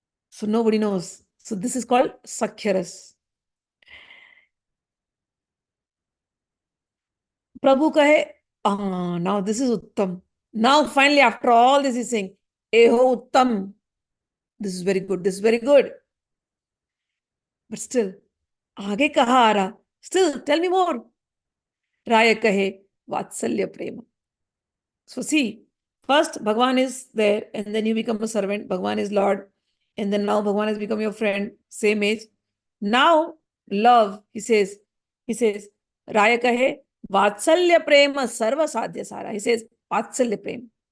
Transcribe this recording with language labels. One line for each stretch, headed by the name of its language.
English: So nobody knows. So this is called Sakhyaras.
Bangla: Prabhu kahe,
English: now this is Uttam. Now finally, after all this, he's saying,
Bangla: Eho Uttam.
English: This is very good. This is very good. But still,
Hindi: आगे कहाँ आ रहा?
English: Still, tell me more.
Bangla: Raya kahe, Vatsalya Prema.
English: So see, first Bhagwan is there, and then you become a servant. Bhagwan is Lord, and then now Bhagwan has become your friend, same age. Now, love, he says,
Bangla: Raya kahe, Vatsalya Prema Sarva Sadhya Sara.
English: He says, Vatsalya Prema.